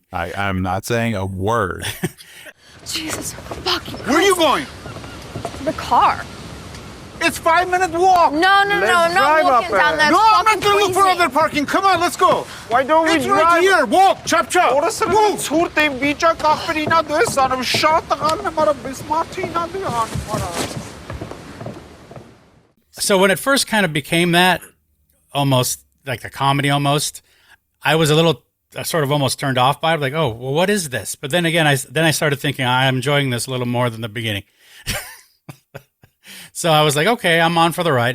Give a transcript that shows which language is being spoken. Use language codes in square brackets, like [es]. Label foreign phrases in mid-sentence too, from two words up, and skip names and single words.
[en] I'm not saying a word. Jesus fucking Christ. Where are you going? The car. It's 5-minute walk. No, I'm not walking down that No, I'm not fucking gonna look for crazy. other parking. Come on, let's go. Why don't we It's right here. Walk, chop. Orası bir ցուրտ եմ վիճակ ախպերինա դես անում շատ տղան եմ արա բեսմարթինա դի So when it first kind of became that, almost like a comedy almost, I was a little sort of almost turned off by it. Like, oh, well, what is this? But then again, I started thinking I'm enjoying this a little more than the beginning. So I was like, okay, I'm on for the ride.